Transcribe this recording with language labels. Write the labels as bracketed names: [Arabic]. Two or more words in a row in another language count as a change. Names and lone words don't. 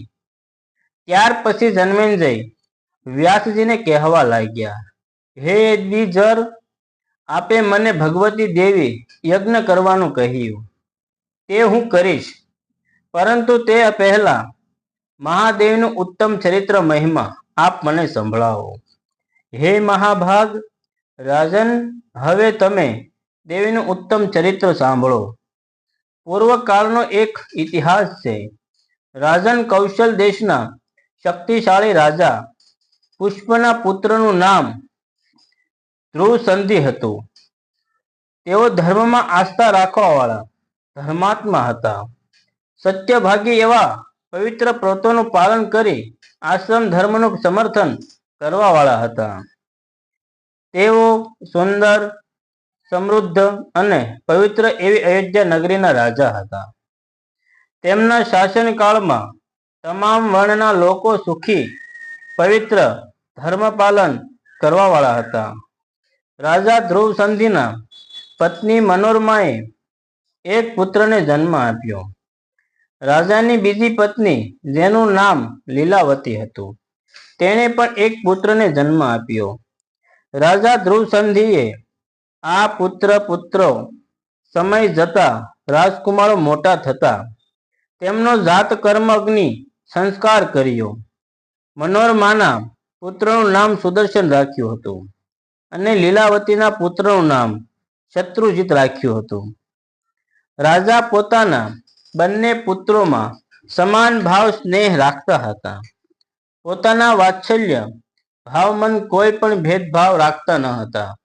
[Gujarati] ત્યાર પછી જન્મેંજય વ્યાસજી ને કહવા લાગ્યા, હે દ્વિજર, આપે મને ભગવતી દેવી યજ્ઞ કરવાનું કહ્યું તે હું કરીશ, પરંતુ તે પહેલા મહાદેવનું ઉત્તમ ચરિત્ર મહિમા આપ મને સંભળાવો। હે મહાભાગ રાજન, હવે તમે દેવીનું ઉત્તમ ચરિત્ર સાંભળો। પૂર્વ કાળનો એક ઇતિહાસ છે। રાજન કૌશલ દેશના શક્તિશાળી રાજા પુષ્પના પુત્રનું નામ ધ્રુવ સંધિ હતું। તેઓ ધર્મમાં આસ્થા રાખવાવાળા ધર્માત્મા હતા। સત્યભાગી એવા પવિત્ર વ્રતોનું પાલન કરી આશ્રમ ધર્મનું સમર્થન કરવાવાળા હતા। તેઓ સુંદર, સમૃદ્ધ અને પવિત્ર એવી અયોધ્યા નગરીના રાજા હતા। તેમના શાસનકાળમાં તમામ વર્ણના લોકો સુખી, પવિત્ર ધર્મપાલન કરવાવાળા હતા। રાજા ધ્રુવ સંધિના પત્ની મનોરમાએ એક પુત્ર ને જન્મ આપ્યો। રાજાની બીજી પત્ની જેનું નામ લીલાવતી હતું, તેણે પણ એક પુત્ર ને જન્મ આપ્યો। રાજા ધ્રુવ સંધિએ આ પુત્ર પુત્રો સમય જતા રાજકુમારો મોટા થતા તેમનો જાત કર્મ અગ્નિ સંસ્કાર કર્યો। મનોરમાના પુત્રનું નામ સુદર્શન રાખ્યું હતું અને લીલાવતીના પુત્રનું નામ શત્રુજીત રાખ્યું હતું। રાજા પોતાના બંને પુત્રોમાં સમાન ભાવ સ્નેહ રાખતા હતા। પોતાના વાત્સલ્ય ભાવમન કોઈ પણ ભેદભાવ રાખતા ન હતા।